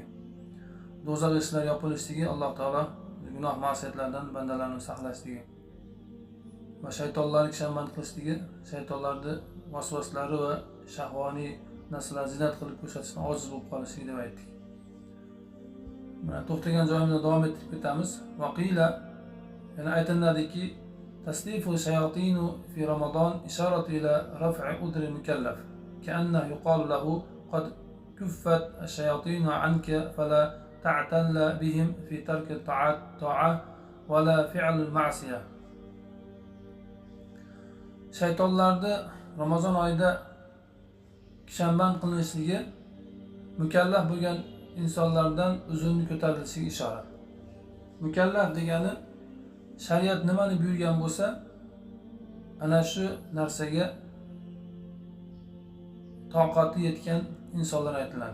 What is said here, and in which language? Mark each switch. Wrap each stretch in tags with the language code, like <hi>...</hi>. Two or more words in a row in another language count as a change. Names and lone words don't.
<uz>Do'zax eshiklari yopilishligi Alloh taolo gunoh ma'siyatlardan bandalarni saqlashligi va shaytonlarni kishanband qilishligi, shaytonlarning vasvaslari va shahvoniy narsalar zinat qilib ko'rsatishdan ojiz bo'lib qolishligi deb aytdik. Mana to'xtagan joyimizda davom etib ketamiz.</uz> <ar>قيل, تصفيد الشياطين في رمضان إشارة إلى رفع عذر المكلف كأنه يقال له قد كفت الشياطين عنك فلا تعتل بهم في ترك الطاعة ولا فعل المعصية.</ar> <uz>Shaytonlarni Ramazon oyida kishanband qilinishligi mukallaf bo'lgan insonlardan uzunni ko'tarilishiga ishora. Mukallaf degani shariat nimani buyurgan bo'lsa, ana shu narsaga toqati yetgan insonlar aytiladi.</uz>